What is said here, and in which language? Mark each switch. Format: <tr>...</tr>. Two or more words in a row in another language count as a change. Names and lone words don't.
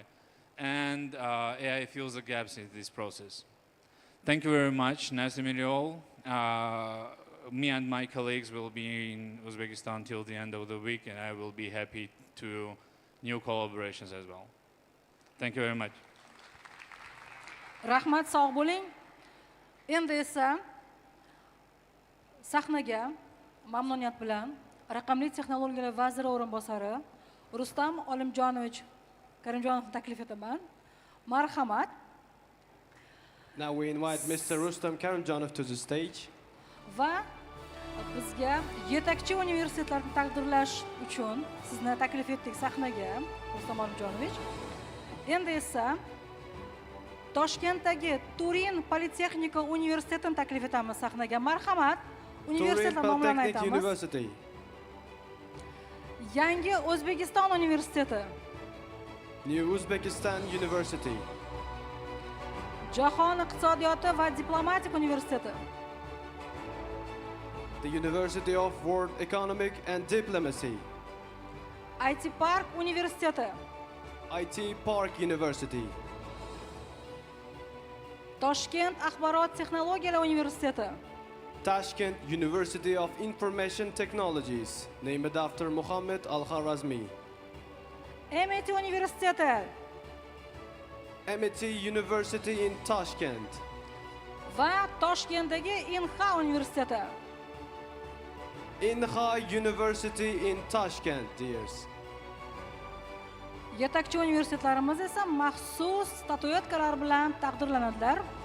<en>And AI fills the gaps in this process. Thank you very much. Nice to meet you all. Me and my colleagues will be in Uzbekistan till the end of the week, and I will be happy to new collaborations as well. Thank you very much.</en> <uz>Rahmat, sog' bo'ling. Endi esa sahnaga mamnuniyat bilan Raqamli texnologiyalar vaziri o'rinbosari Rustam Olimjonovich Karimjonovni taklif etaman. Marhamat.</uz> <en>Now we invite Mr. Rustam Karimjonov to the stage.</en> <uz>Va bizga yetakchi universitetlarni taqdirlash uchun sizni taklif etdik sahnaga, Rustam Olimjonovich. Endi esa Toshkentdagi Turin Politexnika universitetini taklif etamiz sahnaga. Marhamat. Universitetlar nomlarini aytamiz.</uz> <en>University.</en> <uz>Yangi O'zbekiston universiteti.</uz> <en>New Uzbekistan University.</en> <uz>Jahon iqtisodiyoti va diplomatik universiteti.</uz> <en>The University of World Economic and Diplomacy.</en> <uz>IT Park universiteti.</uz> <en>IT Park University.</en> <uz>Toshkent axborot texnologiyalar universiteti.</uz> <en>Tashkent University of Information Technologies, named after Muhammad Al-Kharazmi.</en> <uz>MIT universiteti.</uz> <en>MIT University in Tashkent.</en> <uz>Va Toshkentdagi Inha universiteti.</uz> <en>Inha University in Tashkent, dears.</en> <uz>Yetakchi universitetlarimiz esa maxsus statuetkalar bilan taqdirlanadilar.</uz>